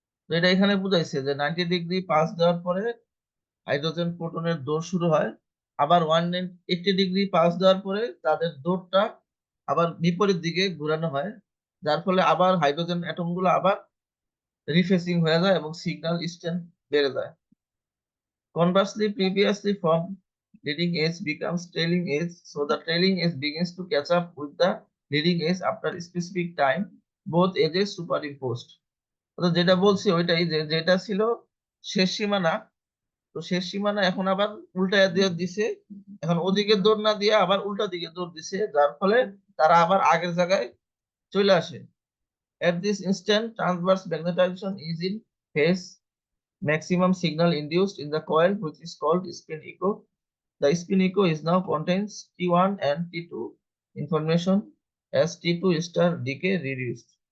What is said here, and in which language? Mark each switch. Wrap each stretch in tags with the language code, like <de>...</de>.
<bn>তো এটা এখানে বুঝাইছে যে 90 ডিগ্রি পালস দেওয়ার পরে হাইড্রোজেন প্রোটনের দৌড় শুরু হয়। আবার 180 ডিগ্রি পালস দেওয়ার পরে তাদের দৌড়টা আবার বিপরীত দিকে ঘোরানো হয়, যার ফলে আবার হাইড্রোজেন অ্যাটম গুলো আবার রিফেসিং হয়ে যায় এবং সিগন্যাল স্ট্রেংথ বেড়ে যায়।</bn> <en>Conversely, previously formed leading edge becomes trailing edge, so the trailing edge begins to catch up with the leading edge after a specific time, both edges superimposed.</en> <bn>তো যেটা বলছি ওইটাই, যে যেটা ছিল শেষ সীমানা, তো শেষ সীমানা এখন আবার উল্টা দিয়ে দিছে। এখন ওদিকে দৌড় না দিয়ে আবার উল্টা দিকে দৌড় দিছে, যার ফলে তারা আবার আগের জায়গায় চলে আসে।</bn> <en>At this instant, transverse magnetization is in phase. Maximum signal induced in the coil, which is called spin echo. The spin echo is now contains T1 and T2 information as T2 star decay reduced.</en>